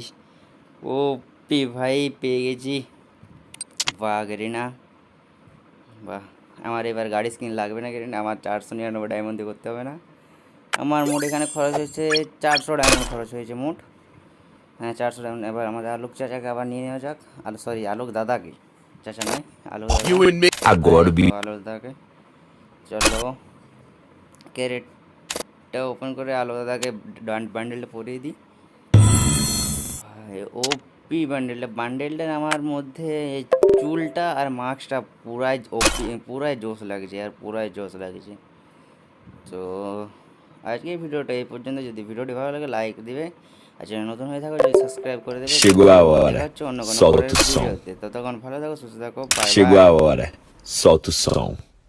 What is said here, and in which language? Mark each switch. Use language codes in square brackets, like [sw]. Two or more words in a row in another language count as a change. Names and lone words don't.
[bn] ও ভাই পেয়ে গেছি। বাহ গেরিনা বাহ। আমার এবার গাড়ি স্কিন লাগবে না গেরিনা, আমার 499 ডায়মন্ড দিয়ে করতে হবে না। আমার মোট এখানে খরচ হয়েছে 400 ডায়মন্ড খরচ হয়েছে মোট। হ্যাঁ 400 ডায়মন্ড। এবার আমাদের আলোক চাচাকে আবার নিয়ে নেওয়া যাক। সরি আলোক দাদাকে, চাচা নয় আলোক [pt] Agora o bicho. [bn] আলোক দাদাকে। চলো ক্যারেটটা ওপেন করে আলোক দাদাকে বান্ডেলটা পরিয়ে দিই। ভাই ওপি বান্ডেলটার আমার মধ্যে এই চুলটা আর মাস্কটা পুরাই জোশ লাগছে আর পুরাই জোশ লাগছে। তো আজকের ভিডিওটা এই পর্যন্ত। যদি ভিডিওটি ভালো লাগে লাইক দিবে, আর চ্যানেল নতুন হয়ে থাকো যদি সাবস্ক্রাইব করে দেবে। [pt] Chegou a hora. [bn] দেখা হচ্ছে অন্য কোনো পরের [pt] Solta o som. [bn] ভিডিওতে। ততক্ষণ ভালো থাকো, সুস্থ থাকো, বাই [pt] Chegou [bn] বাই। [pt] a hora. Solta o som.